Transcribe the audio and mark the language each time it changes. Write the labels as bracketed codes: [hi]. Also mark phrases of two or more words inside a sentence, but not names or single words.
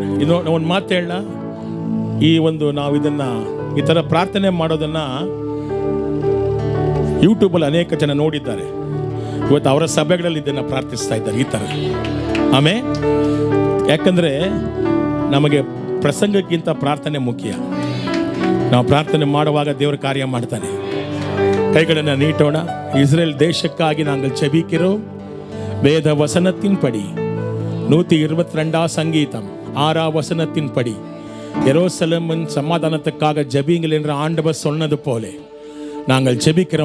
[kn] ಇದು ಒಂದು ಮಾತು ಹೇಳ, ನಾವು ಇದನ್ನ ಈ ತರ ಪ್ರಾರ್ಥನೆ ಮಾಡೋದನ್ನ ಯೂಟ್ಯೂಬಲ್ಲಿ ಅನೇಕ ಜನ ನೋಡಿದ್ದಾರೆ. ಇವತ್ತು ಅವರ ಸಭೆಗಳಲ್ಲಿ ಇದನ್ನ ಪ್ರಾರ್ಥಿಸ್ತಾ ಇದ್ದಾರೆ ಈ ತರ. ಆಮೇಲೆ ಯಾಕಂದ್ರೆ ನಮಗೆ ಪ್ರಸಂಗಕ್ಕಿಂತ ಪ್ರಾರ್ಥನೆ ಮುಖ್ಯ. ನಾವು ಪ್ರಾರ್ಥನೆ ಮಾಡುವಾಗ ದೇವರ ಕಾರ್ಯ ಮಾಡ್ತಾನೆ. [ta] கைகளை நீட்டோட. இஸ்ரேல் தேசக்காகி நாங்கள் செபிக்கிறோம். வேத வசனத்தின் படி 122 சங்கீதம் 6 வசனத்தின் படி எருசலேமின் சமாதானத்துக்காக ஜெபிங்கள் என்று ஆண்டவர் சொன்னது போல நாங்கள் ஜெபிக்கிறோம்.